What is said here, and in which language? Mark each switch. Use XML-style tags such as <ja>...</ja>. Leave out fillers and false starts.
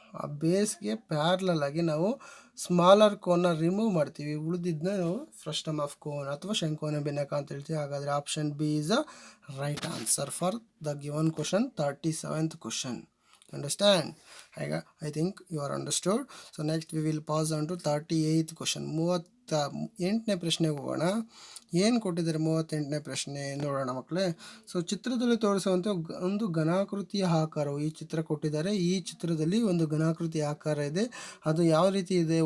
<kn>ಆ ಬೇಸ್ಗೆ ಪ್ಯಾರಲಲ್ ಆಗಿ ನಾವು ಸ್ಮಾಲರ್ ಕೋನ್ನ ರಿಮೂವ್ ಮಾಡ್ತೀವಿ, ಉಳಿದಿದ್ದನ್ನ ನಾವು ಫ್ರಸ್ಟಮ್ ಆಫ್ ಕೋನ್ ಅಥವಾ ಶಂಕುವಿನ ಭಿನ್ನಕ ಅಂತ ಹೇಳ್ತೀವಿ. ಹಾಗಾದರೆ</kn> <en>Option B is a right answer for the given question, 37th question. Understand? I think you are understood. So next we will pass on to 38th question.</en> <kn>38ನೇ ಪ್ರಶ್ನೆಗೆ ಹೋಗೋಣ. ಏನು ಕೊಟ್ಟಿದ್ದಾರೆ 38ನೇ ಪ್ರಶ್ನೆ ನೋಡೋಣ ಮಕ್ಕಳೇ. ಸೊ ಚಿತ್ರದಲ್ಲಿ ತೋರಿಸುವಂತೆ ಒಂದು ಘನಾಕೃತಿಯ ಆಕಾರವು ಈ ಚಿತ್ರ ಕೊಟ್ಟಿದ್ದಾರೆ. ಈ ಚಿತ್ರದಲ್ಲಿ ಒಂದು ಘನಾಕೃತಿಯ ಆಕಾರ ಇದೆ. ಅದು ಯಾವ ರೀತಿ ಇದೆ?</kn>